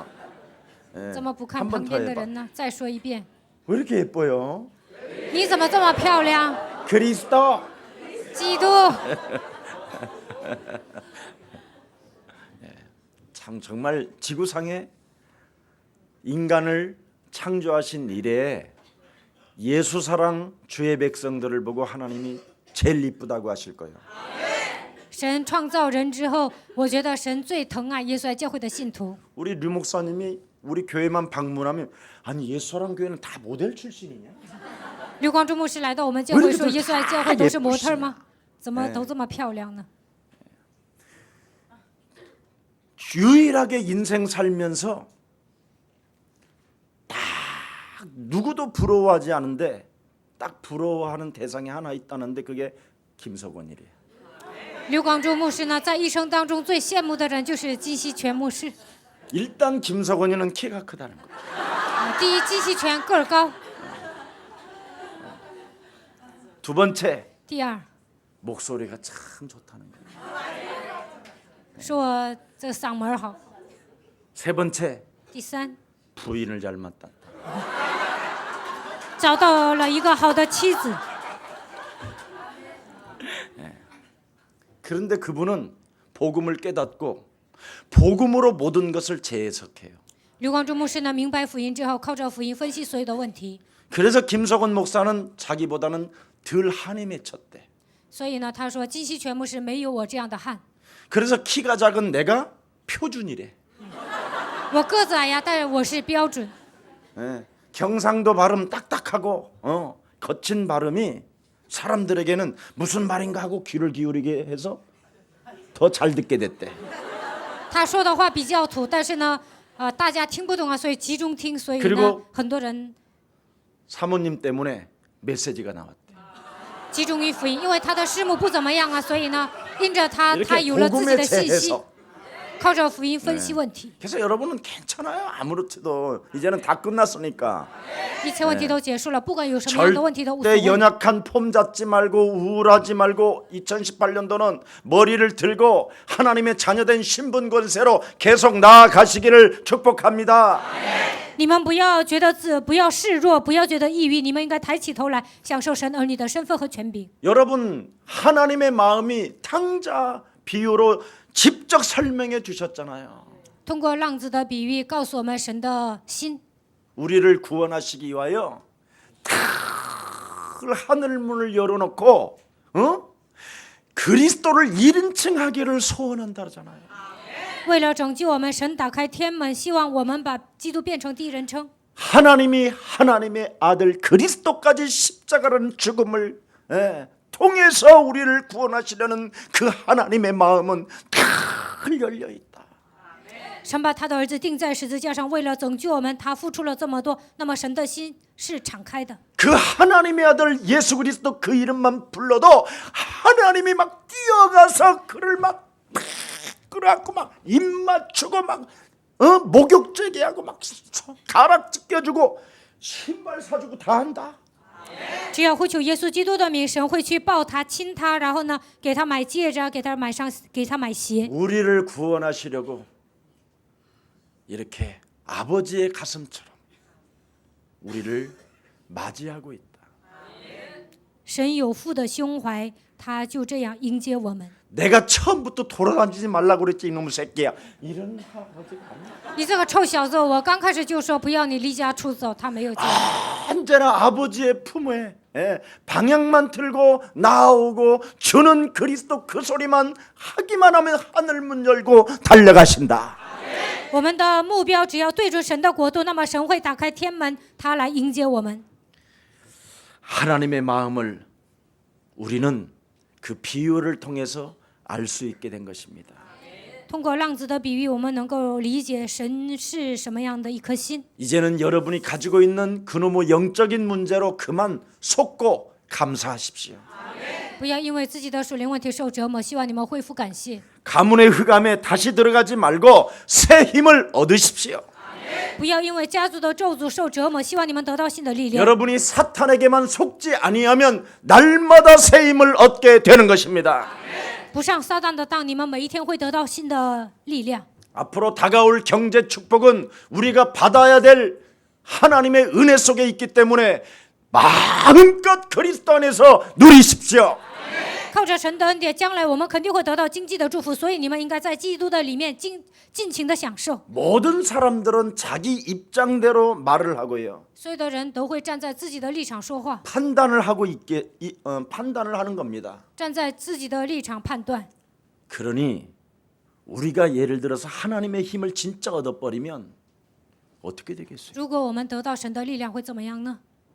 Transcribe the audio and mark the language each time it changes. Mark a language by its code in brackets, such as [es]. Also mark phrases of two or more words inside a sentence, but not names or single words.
[ko] 예, [zh] 怎么不看 [ko] 한 [zh] 旁 [ko] 번 더 [zh] 边的 [ko] 해봐. [zh] 人呢？”再说一遍 [ko] 왜 이렇게 예뻐요? ：“ [zh] 你怎么这么漂亮？ [ko] 그리스도. [zh] 基督！” [ko] 참 정말 지구상에 인간을 창조하신 이래에 예수 사랑 주의 백성들을 보고 하나님이 제일 이쁘다고 하실 거예요. [zh] 神创造人之后，我觉得神最疼爱耶稣爱教会的信徒。 [ko] 우리 류 목사님이 우리 교회만 방문하면 아니 예수랑 교회는 다 모델 출신이냐? [zh] 刘光中牧师来到我们教会说，耶稣来教会都是模特吗？怎么都这么漂亮呢？ [ko] 유일하게 인생 살면서 딱 누구도 부러워하지 않은데 딱 부러워하는 대상이 하나 있다는데 그게 김석원이래요. [zh] 刘光中牧师呢，在一生当中最羡慕的人就是金希全牧师。 [ko] 일단 김석원이는 키가 크다는 거예요. [zh] 第一，金希全个儿高； [ko] 두 번째 [zh] 第二， [ko] 목소리가 참 좋다는 거예요. [zh] 说我这嗓门好； [ko] 세 번째 [zh] 第三， [ko] 부인을 잘 만났다. [zh] 找到了一个好的妻子。 [ko] 그런데 그분은 복음을 깨닫고 복음으로 모든 것을 재해석해요. [zh] 刘光中牧师呢，明白福音之后，靠着福音分析所有的问题。 [ko] 그래서 김석원 목사는 자기보다는 덜 한이 맺혔대. [zh] 所以呢，他说金希全牧师没有我这样的汉。 [ko] 그래서 키가 작은 내가 표준이래. [zh] 我个子矮呀，但是我是标准。 [ko] 예, 경상도 발음 딱딱하고 거친 발음이 사람들에게는 무슨 말인가 하고 귀를 기울이게 해서 더 잘 듣게 됐대. [zh] 他说的话比较土，但是呢，大家听不懂啊，所以集中听，所以呢 [ko] 그리고 ， [zh] 很多人 [ko] 사모님 때문에 메시지가 나왔대. [zh] 集中于福音，因为他的师母不怎么样啊，所以呢，因着他 [ko] 이렇게 [zh] 有了自己 [ko] 복음의 [zh] 的信息， [ko] 재해석. [zh] 靠着福音分析问题， [ko] 그래서 여러분은 괜찮아요. 아무렇지도 이제는 다 끝났으니까. [zh] 一切问题都结束了，不管有什么样的问题都无所 [ko] 절대 [zh] 谓。 [ko] 연약한 폼 잡지 말고 우울하지 말고 2018년도는 머리를 들고 하나님의 자녀된 신분 권세로 계속 나아가시기를 축복합니다. [zh] 你们不要觉得不要示弱，不要觉得抑郁，你们应该抬起头来，享受神儿女的身份和权柄。 [ko] 여러분 하나님의 마음이 탕자 비유로 직접 설명해 주셨잖아요. [zh] 通过浪子的比喻，告诉我们神的心， [ko] 우리를 구원하시기 위하여 큰 하늘 문을 열어놓고 그리스도를 1인칭 하기를 소원한다잖아요. [zh] 为了拯救我们，神打开天门，希望我们把基督变成第一人称。 [ko] 하나님이 하나님의 아들 그리스도까지 십자가라는 죽음을 통해서 우리를 구원하시려는 그 하나님의 마음은 늘 열려 있다. [zh] 神把他的儿子钉在十字架上，为了拯救我们，他付出了这么多。那么神的心是敞开的。 [ko] 그 하나님의 아들 예수 그리스도 그 이름만 불러도 하나님이 막 뛰어가서 그를 막 끌어안고 막 입 맞추고 막 목욕제게 하고 막 가락 찢겨주고 신발 사주고 다 한다. [zh] 只要呼求耶稣基督的名，神会去抱他、亲他，然后呢，给他买戒指，给他买鞋。 [ko] 우리를 구원하시려고 이렇게 아버지의 가슴처럼 우리를 맞이하고 있다. [zh] 神有父的胸怀，他就这样迎接我们。 [ko] 내가 처음부터 돌아다니지 말라고 그랬지 이놈의 새끼야. 이런 아버지가 아니야. [zh] 你这个臭小子，我刚开始就说不要你离家出走，他没有这样。 [ko] 언제나 아버지의 품에 방향만 틀고 나오고 주는 그리스도 그 소리만 하기만 하면 하늘 문 열고 달려가신다. [zh] 我们的目标只要对准神的国度，那么神会打开天门，他来迎接我们。 [ko] 하나님의 마음을 우리는 그 비유를 통해서 알 수 있게 된 것입니다. [zh] 通过浪子的比喻，我们能够理解神是什么样的一颗心。 [ko] 이제는 여러분이 가지고 있는 그놈의 영적인 문제로 그만 속고 감사하십시오. [zh] 不要因为自己的属灵问题受折磨，希望你们恢复感谢。 [ko] 가문의 흑암에 다시 들어가지 말고 새 힘을 얻으십시오. [zh] 不要因为家族的咒诅受折磨，希望你们得到新的力量。 [ko] 여러분이 사탄에게만 속지 아니하면 날마다 새 힘을 얻게 되는 것입니다. [zh] 不上撒旦的当，你们每一天会得到新的力量。 [ko] 앞으로 다가올 경제 축복은 우리가 받아야 될 하나님의 은혜 속에 있기 때문에 마음껏 그리스도 안에서 누리십시오. [zh] 靠着神的恩典，将来我们肯定会得到经济的祝福，所以你们应该在基督的里面尽情的享受。 [ko] 모든 사람들은 자기 입장대로 말을 하고요. [zh] 所有的人都会站在自己的立场说话， [ko] 판단을 하는 겁니다. [zh] 站在自己的立场判断。 [ko] 그러니 우리가 예를 들어서 하나님의 힘을 진짜 얻어버리면 어떻게 되겠어요? [zh] 如果我们得到神的力量，会怎么样呢？